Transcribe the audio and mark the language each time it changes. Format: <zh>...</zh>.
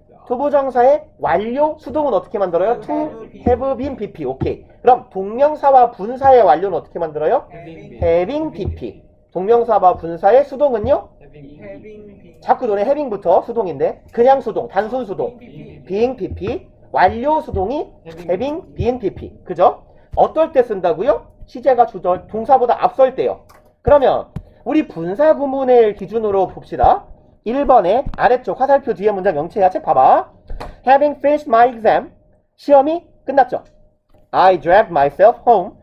<ko>투부정사의 완료 수동은 어떻게 만들어요?</ko> <en>to have been pp. 오케이.</en> <ko>그럼 동명사와 분사의 완료는 어떻게 만들어요?</ko> <en>having pp.</en> <ko>동명사와 분사의 수동은요? 자꾸 너네 having부터 수동인데 그냥 수동, 단순 수동 being pp. 완료 수동이</ko> <en>having been pp.</en> <ko>그죠? 어떨 때 쓴다고요? 시제가 주절 동사보다 앞설 때요. 그러면 우리 분사구문을 기준으로 봅시다. 1번에 아래쪽 화살표 뒤에 문장 영체야. 책 봐봐.</ko> <en>Having finished my exam,</en> <ko>시험이 끝났죠.</ko> <en>I dragged myself home.</en>